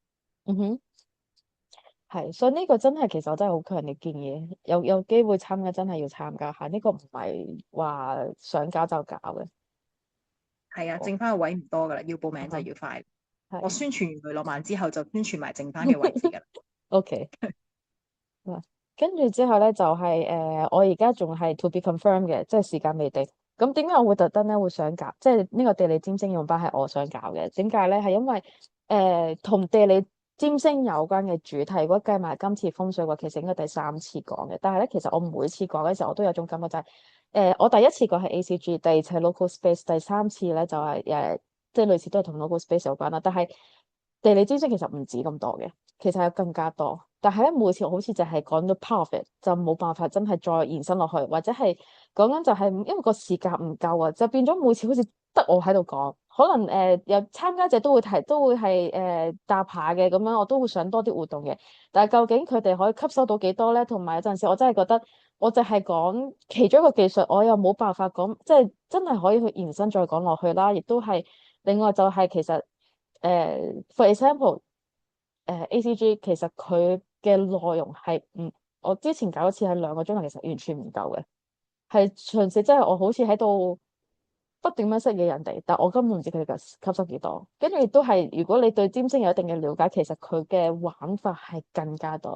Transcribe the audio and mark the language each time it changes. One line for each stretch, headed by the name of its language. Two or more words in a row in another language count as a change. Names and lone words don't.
Cantonese: 嗯哼，係，所以呢個真係其實我真係好強烈建議，有機會參加真係要參加下，呢個唔係話想搞就搞嘅。係啊，哦，剩翻個位唔多噶啦，要報名就啊要快。我係宣傳完雷諾曼之後，就宣傳埋剩翻嘅位置噶啦。，OK。嗱，跟住之後咧就係、我而家仲係
English: to be confirmed
Cantonese: 嘅，即係時間未定。咁點解我會特登咧會想搞，即係呢個地理占星用班係我想搞嘅？點解咧？係因為同地理占星有關嘅主題，如果計埋今次風水嘅話，其實應該第三次講嘅。但係咧，其實我每次講嘅時候，我都有種感覺就係、我第一次講係 ACG，第二次係
English: local space，
Cantonese: 第三次咧就係、即係類似都係同
English: local space
Cantonese: 有關啦。但係地理占星其實唔止咁多嘅。其實有更加多，但係咧每次好似就係講到
English: part of it，
Cantonese: 就冇辦法真係再延伸落去，或者係講緊就係因為個時間唔夠啊，就變咗每次好似得我喺度講，可能有參加者都會提，都會係答下嘅咁樣，我都會想多啲活動嘅，但係究竟佢哋可以吸收到幾多咧？同埋有陣時我真係覺得我就係講其中一個技術，我又冇辦法講，即係真係可以去延伸再講落去啦，亦都係另外就係其實
English: for example。
Cantonese: ACG 其實佢嘅內容係唔，我之前搞一次係2個鐘頭，其實完全唔夠嘅，係純粹真係我好似喺度不斷咁識嘢人哋，但我根本唔知佢哋嘅吸收幾多。跟住亦都係，如果你對占星有一定嘅了解，其實佢嘅玩法係更加多。